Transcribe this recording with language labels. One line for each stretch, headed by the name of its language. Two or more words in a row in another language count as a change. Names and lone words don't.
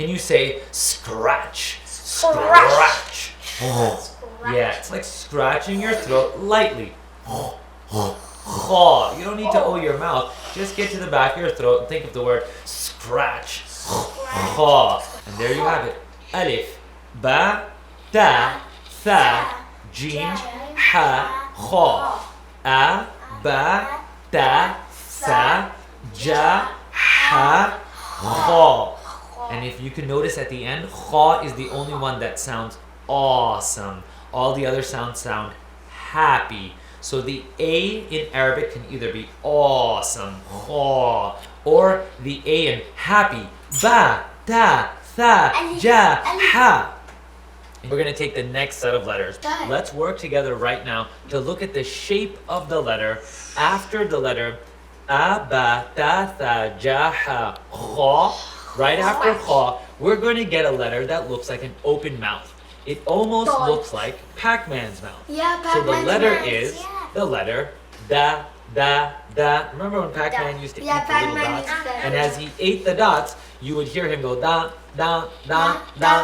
English: Can you say scratch? Scratch. Yeah, it's like scratching your throat lightly. Kha. You don't need to your mouth. Just get to the back of your throat and think of the word scratch. Kha. And there you have it.
Arabic: Alif, ba, ta, tha, jim, ha, kha. A, ba, ta, tha, ja, ha, kha.
English: And if you can notice at the end, kha is the only one that sounds awesome. All the other sounds sound happy. So the A in Arabic can either be awesome, kha, or the A in happy,
Arabic: ba, ta, tha, ja, ha.
English: We're going to take the next set of letters. Let's work together right now to look at the shape of the letter after the letter a,
Arabic: ba, ta, tha, ja, ha, kha.
English: Right after kha, we're going to get a letter that looks like an open mouth. It almost looks like Pac-Man's mouth. Yeah, So the letter mouth. is the letter da, da, da. Remember when Pac-Man used to eat the little dots? And as he ate the dots, you would hear him go da, da, da, da.